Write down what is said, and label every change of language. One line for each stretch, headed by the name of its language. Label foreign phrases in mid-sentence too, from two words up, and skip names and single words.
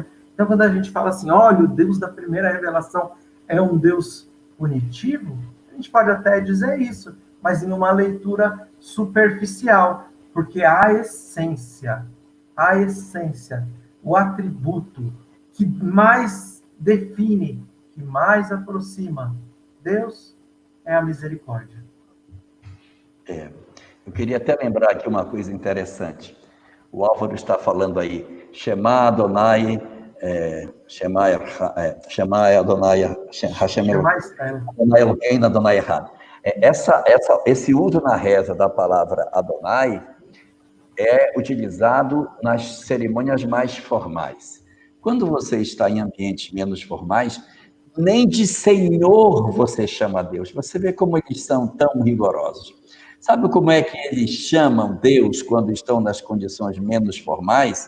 Portuguese: Então, quando a gente fala assim, olha, o Deus da primeira revelação é um Deus punitivo, a gente pode até dizer isso, mas em uma leitura superficial, porque a essência, o atributo que mais define, que mais aproxima Deus é a misericórdia. Eu queria até lembrar aqui uma coisa interessante. O Álvaro está falando aí,
Hebrew: שמע אדני, שמע אדני, השם אדני אלהינו, אדני אחד.
Portuguese: Esse uso na reza da palavra Adonai é utilizado nas cerimônias mais formais. Quando você está em ambientes menos formais, nem de Senhor você chama Deus. Você vê como eles são tão rigorosos. Sabe como é que eles chamam Deus quando estão nas condições menos formais?